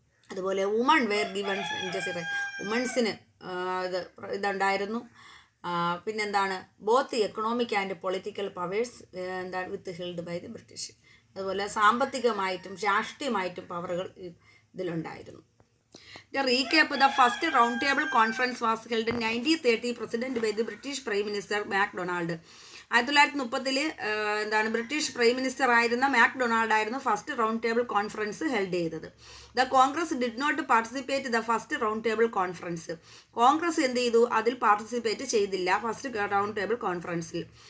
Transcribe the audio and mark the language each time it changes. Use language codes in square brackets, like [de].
[ml] അതുപോലെ [en] woman were given [ml] വുമൺസിന് ഇതുണ്ടായിരുന്നു. പിന്നെന്താണ് [en] Both economic and political powers എന്താണ് withheld by the British. [ml] അതുപോലെ സാമ്പത്തികമായിട്ടും രാഷ്ട്രീയമായിട്ടും പവറുകൾ ഇതിലുണ്ടായിരുന്നു. [en] The recap, the first roundtable conference was held in 1930, president by the British Prime Minister MacDonald. [ml] 1930 എന്താണ് British prime minister ആയിരുന്ന MacDonald ആയിരുന്നു first round table conference held ചെയ്തത്. [en] The Congress did not participate the first round table conference. [ml] Congress എന്ത് ചെയ്തു, അതിൽ participate ചെയ്തില്ല first round table കോൺഫറൻസിൽ.